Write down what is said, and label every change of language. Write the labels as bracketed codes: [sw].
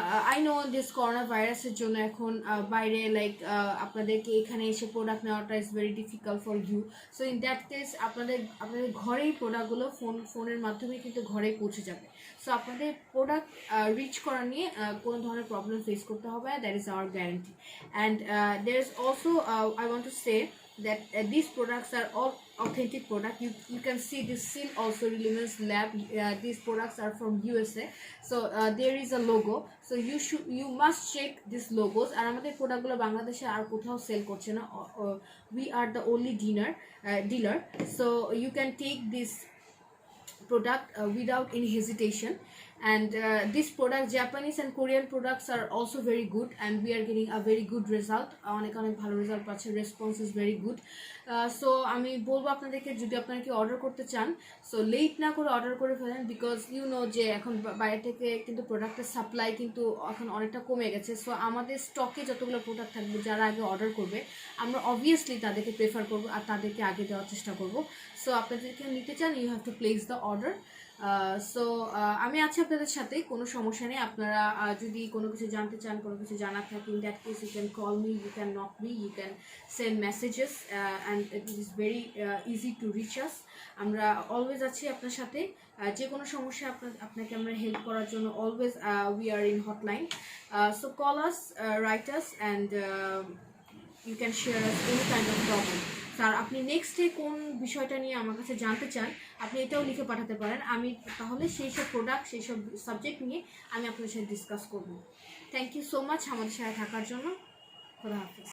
[en] I know this [bn] corona ভাইরাসের জন্য এখন বাইরে লাইক আপনাদেরকে এখানে এসে প্রোডাক্ট নেওয়াটা [en] Is very difficult for you. [bn] So in that case আপনাদের ঘরেই প্রোডাক্টগুলো ফোনের মাধ্যমে কিন্তু ঘরেই পৌঁছে যাবে। সো আপনাদের প্রোডাক্ট রিচ করা নিয়ে কোনো ধরনের প্রবলেম ফেস করতে হবে না, [en] That is our guarantee. And there is also I want to say that these products are all authentic product. You can see this seal also, Reliance Lab. These products are from USA. So there is a logo, so you must check these logos. [bn] আর আমাদের প্রোডাক্টগুলো বাংলাদেশে আর কোথাও sell করছে না, [en] we are the only dealer. So you can take this product without any hesitation. And this product, Japanese and Korean products, are also very good, and we are getting a very good result. [bn] অনেক ভালো result পাচ্ছে, [en] Response is very good. [bn] So আমি বলবো আপনাদেরকে যদি আপনারা কি order করতে চান, সো লেট না করে অর্ডার করে ফেলেন, [en] because you know [bn] যে এখন বাইরে থেকে কিন্তু প্রোডাক্টের সাপ্লাই কিন্তু এখন অনেকটা কমে গেছে। সো আমাদের স্টকে যতগুলো প্রোডাক্ট থাকবে, যারা আগে অর্ডার করবে আমরা অবভিয়াসলি তাদেরকে প্রেফার করবো আর তাদেরকে আগে দেওয়ার চেষ্টা করবো। সো আপনাদেরকে নিতে চান, [en] You have to place the order. [bn] So আমি আছি আপনাদের সাথে, কোনো সমস্যা নেই। আপনারা যদি কোনো কিছু জানতে চান, কোনো কিছু জানার থাকে, [en] In that case you can call me, you can knock me, you can send messages, and it is very easy to reach us. [bn] আমরা অলওয়েজ আছি আপনার সাথে, যে কোনো সমস্যা আপনাকে আমরা হেল্প করার জন্য always [en] We are in hotline. So call us, write us, and you can share us any kind of problem. [bn] Sir আপনি নেক্সট ডে কোন বিষয়টা নিয়ে আমার কাছে জানতে চান আপনি এটাও লিখে পাঠাতে পারেন, আমি তাহলে সেই সব প্রোডাক্ট সেই সব সাবজেক্ট নিয়ে আমি আপনাদের সাথে ডিসকাস করব। থ্যাংক ইউ সো মাচ আমাদের সাথে থাকার জন্য। খোদা হাফেজ।